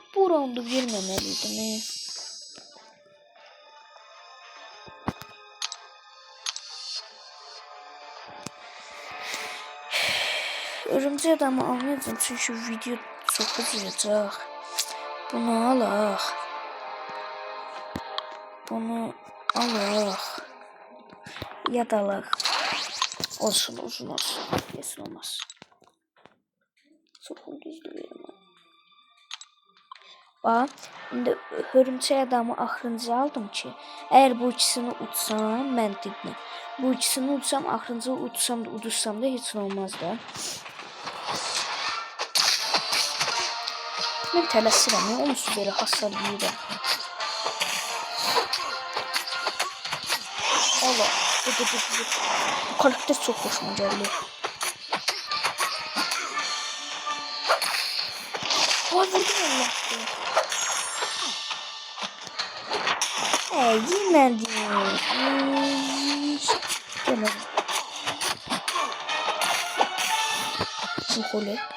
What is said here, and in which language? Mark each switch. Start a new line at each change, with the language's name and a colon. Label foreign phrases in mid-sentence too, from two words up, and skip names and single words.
Azerbaijani: Bu roundu verməməliydim.
Turkish: Örümcek adamı almayacağım çünkü video çok uzayacaq.
Azerbaijani: Bunu alaq. Bunu alaq. Ya da alaq. Olsun uzun olsun.
Turkish: Kesin olmaz. Çok düzdür verim.
Azerbaijani: Bax, indi örümcək adamı axırıncı aldım ki, əgər bu ikisini utsam, məntiqli. Bu ikisini utsam, axırıncı utsam da, udursam da heç nə olmaz da. Mən tələsirəm, ya, onsuz belə hasar yiyirəm. Allah, bu karakter çox xoşuma gəlir. Vay, vurdum Allah'ım.
Turkish: Yemedim. Yemedim. Şöyle.